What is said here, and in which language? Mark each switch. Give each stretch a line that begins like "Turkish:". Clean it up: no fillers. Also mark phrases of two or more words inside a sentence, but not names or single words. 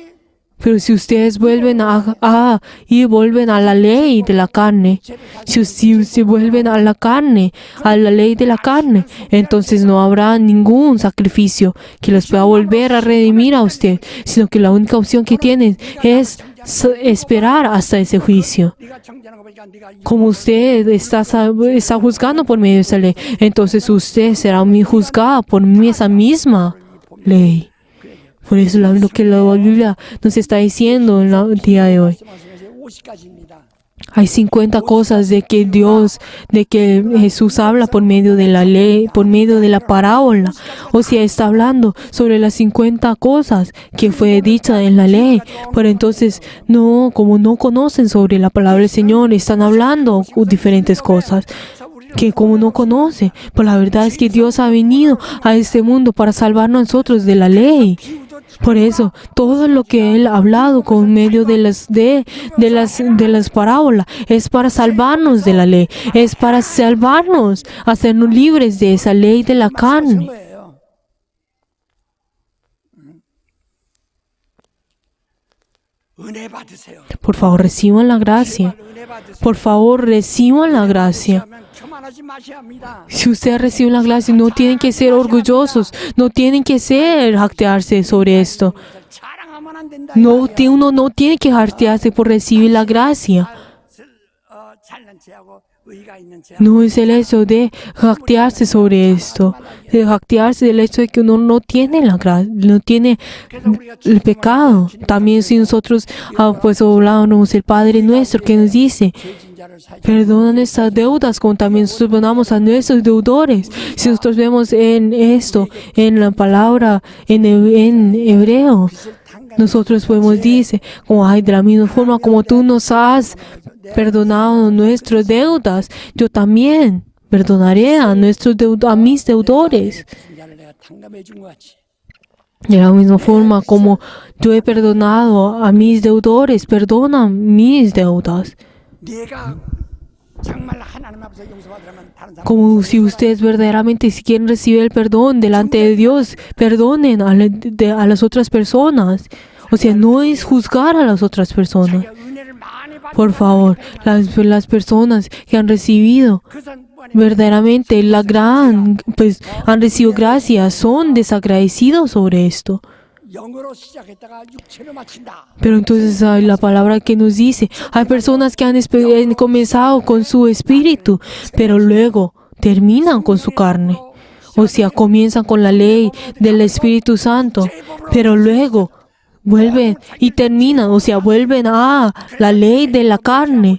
Spanish: pero si ustedes vuelven vuelven a la ley de la carne, si vuelven a la carne, a la ley de la carne, entonces no habrá ningún sacrificio que los pueda volver a redimir a usted, sino que la única opción que tienen es esperar hasta ese juicio.
Korean: 네가 정죄하는 거 보니까 네가
Spanish: Como usted está juzgando por medio de esa ley, entonces usted será juzgado por esa misma ley. Por eso lo que la Biblia nos está diciendo en el día de hoy.
Korean: 말씀하신 것이 50가지입니다.
Spanish: Hay 50 cosas de que Jesús habla por medio de la ley, por medio de la parábola. O sea, está hablando sobre las 50 cosas que fue dicha en la ley. Pero entonces, como no conocen sobre la palabra del Señor, están hablando diferentes cosas que como no conoce. Pero la verdad es que Dios ha venido a este mundo para salvarnos a nosotros de la ley. Por eso, todo lo que Él ha hablado con medio de las parábolas es para salvarnos de la ley, es para salvarnos, hacernos libres de esa ley de la carne.
Korean: 거예요. 은혜 받으세요.
Spanish: Por favor, reciban la gracia.
Korean: 은혜 받으세요.
Spanish: Por favor, reciban la gracia.
Korean: 그러면 교만하지 마셔야 합니다.
Spanish: Si ustedes reciben la gracia, no tienen que ser orgullosos, no tienen que jactarse sobre esto.
Korean: 자랑하면 안 된다.
Spanish: Uno no tiene que jactarse por recibir la gracia.
Korean: 잘난 체하고 의가 있는 체.
Spanish: No es el hecho de jactarse sobre esto, de jactarse del hecho de que uno no tiene la gracia, no tiene el pecado. También si nosotros pues hablamos el Padre nuestro que nos dice,
Korean: 죄진자를 사지.
Spanish: perdona nuestras deudas como también nosotros perdonamos a nuestros deudores. Si nosotros vemos en esto, en la palabra en hebreo, nosotros podemos decir, de la misma forma como tú nos has perdonado nuestras deudas, yo también perdonaré a mis deudores.
Korean: 죄진자를 내가 탕감해 준 것 같이.
Spanish: De la misma forma como yo he perdonado a mis deudores, perdona mis deudas.
Korean: 네가 정말 하나님 앞에서 용서받으려면 다른 사람
Spanish: Como si ustedes verdaderamente si quieren recibir el perdón delante de Dios, perdonen a las otras personas. O sea, no es juzgar a las otras personas.
Korean: 은혜를 많이 받는
Spanish: Por favor, las personas que han recibido
Korean: 그것은 뭐냐?
Spanish: verdaderamente pues han recibido gracia, son desagradecidos sobre esto.
Korean: 영으로 시작했다가 육체로 마친다.
Spanish: Pero entonces hay la palabra que nos dice, hay personas que han comenzado con su espíritu, pero luego terminan con su carne. O sea, comienzan con la ley del Espíritu Santo, pero luego vuelven y terminan, o sea, vuelven a la ley de la carne.